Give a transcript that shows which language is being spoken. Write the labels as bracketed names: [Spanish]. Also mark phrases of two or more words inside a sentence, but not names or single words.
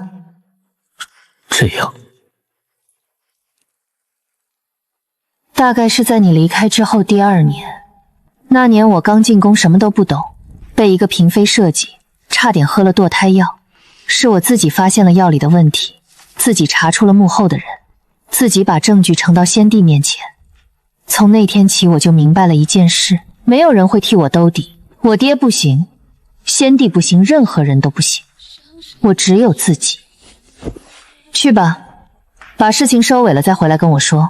[Chinese] 這樣，大概是在你離開之後第2年。那年我剛進宮，什麼都不懂，被一個嬪妃設計，差點喝了墮胎藥。是我自己發現了藥裡的問題，自己查出了幕後的人，自己把證據呈到先帝面前。從那天起，我就明白了一件事，沒有人會替我兜底。我爹不行，先帝不行，任何人都不行，我只有自己。去吧，把事情收尾了再回來跟我說。